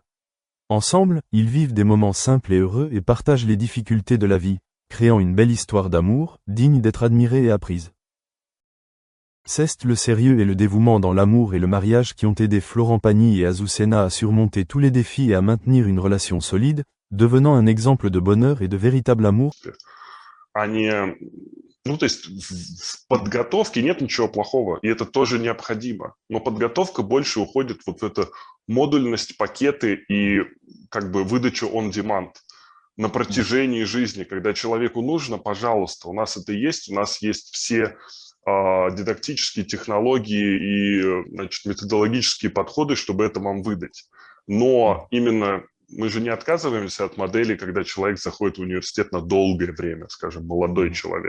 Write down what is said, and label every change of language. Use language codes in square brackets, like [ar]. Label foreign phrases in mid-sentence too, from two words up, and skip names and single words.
[fr] Ensemble, ils vivent des moments simples et heureux et partagent les difficultés de la vie, créant une belle histoire d'amour, digne d'être admirée et apprise. C'est le sérieux et le dévouement dans l'amour et le mariage qui ont aidé Florent Pagny et Azucena à surmonter tous les défis et à maintenir une relation solide, devenant un exemple de bonheur et de véritable amour. [ru] То есть в подготовке нет ничего плохого, и это тоже необходимо. Но подготовка больше уходит вот в эту модульность, пакеты и как бы выдачу [en] on demand [ru] на протяжении жизни. Когда человеку нужно, пожалуйста, у нас это есть, у нас есть все дидактические технологии и, значит, методологические подходы, чтобы это вам выдать. Но именно мы же не отказываемся от модели, когда человек заходит в университет на долгое время, скажем, молодой человек.